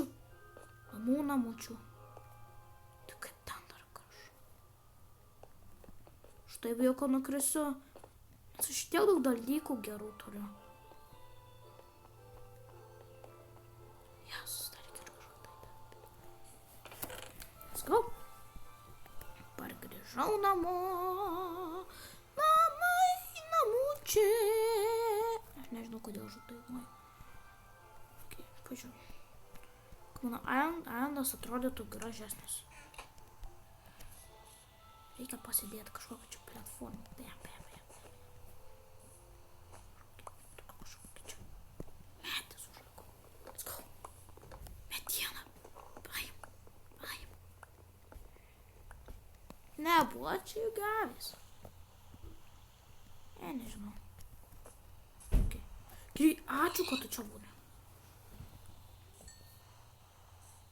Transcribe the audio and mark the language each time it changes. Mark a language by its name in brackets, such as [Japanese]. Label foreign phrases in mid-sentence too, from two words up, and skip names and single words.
[Lithuanian] Namučių. Tai kaip ten dar gražu. Štai bijau, kad nukrisiu. Nes aš tiek daug dalykų gerų turiu. Jas, dar reikia kažką. [English] Let's go. [Lithuanian] Pargrįžau namo. Namučiai. Aš nežinau, kodėl aš dainuoju. Okay, pažiūrėjau. Mano islandas atrodytų gražesnis. Reikia pasidėti kažkokią čia platformą. Kažkokią čia. Metis užlikau. [English] Let's go. [Lithuanian] Medieną. Paim. Nebuvo čia jų gavęs. Nežinau. Okay. Ačiū, kad tu čia būni.